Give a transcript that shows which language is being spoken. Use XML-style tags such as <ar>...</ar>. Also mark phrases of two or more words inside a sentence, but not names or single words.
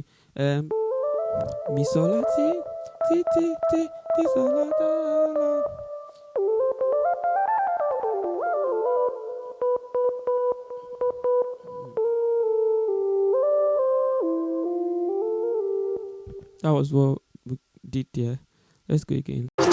<en>Mi sol la ti ti ti ti ti sol la da la. That was what we did there. Let's go again.</en>